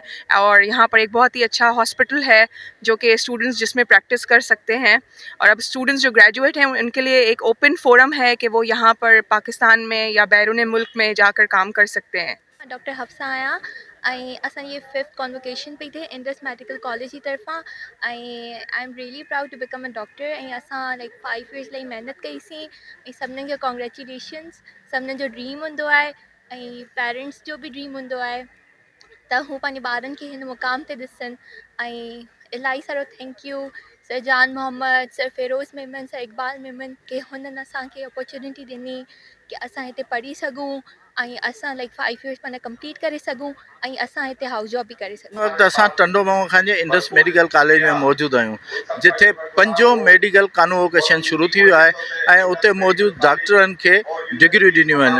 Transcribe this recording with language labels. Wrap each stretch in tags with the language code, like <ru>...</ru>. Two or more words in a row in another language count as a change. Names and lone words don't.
<ur>اور یہاں پر ایک بہت ہی اچھا ہاسپٹل ہے جو کہ اسٹوڈنٹس جس میں پریکٹس کر سکتے ہیں. اور اب اسٹوڈنٹس جو گریجویٹ ہیں ان کے لیے ایک</ur> <en>ओपन फोरम</en> <ur>ہے کہ وہ یہاں پر پاکستان میں یا بیرون ملک میں جا کر کام کر سکتے ہیں.</ur> <sd>डॉक्टर हफ्सा आया असां ये 5th कॉन्वोकेशन पे थे इंडस मेडिकल कॉलेज की तरफा।</sd> <en>I am really proud to become a doctor.</en> <sd>असां</sd> <en>लाइक 5 इयर्स</en> <sd>लाइ महिनत कईसीं। सभिनी खे कॉन्ग्रेचुलेशन्स। सभिनी जो ड्रीम हूंदो आहे ऐं पेरेंट्स जो भी ड्रीम हूंदो आहे त हू पंहिंजे ॿारनि खे हिन मुक़ाम ते ॾिसनि। ऐं इलाही सारो</sd> <en>थैंक यू</en> <sd>सर जान मोहम्मद, सर फ़िरोज़ मेमन, सर इकबाल मेमन के हुननि असांखे अपॉर्चुनिटी ॾिनी कि असां हिते पढ़ी सघूं ऐं असां</sd> <en>लाइक 5 इयर्स</en> <sd>पंहिंजा कंप्लीट करे सघूं ऐं असां हिते</sd> <en>हाउस जॉब</en> <sd>भी करे सघूं। वक्त असां टंडो मोहन खान जे इंडस मेडिकल कॉलेज में मौजूद आहियूं, जिथे पंजो मेडिकल कॉन्वोकेशन शुरू थी वियो आहे। ऐं उते मौजूद डॉक्टरनि खे डिग्रियूं ॾिनियूं आहिनि।</sd>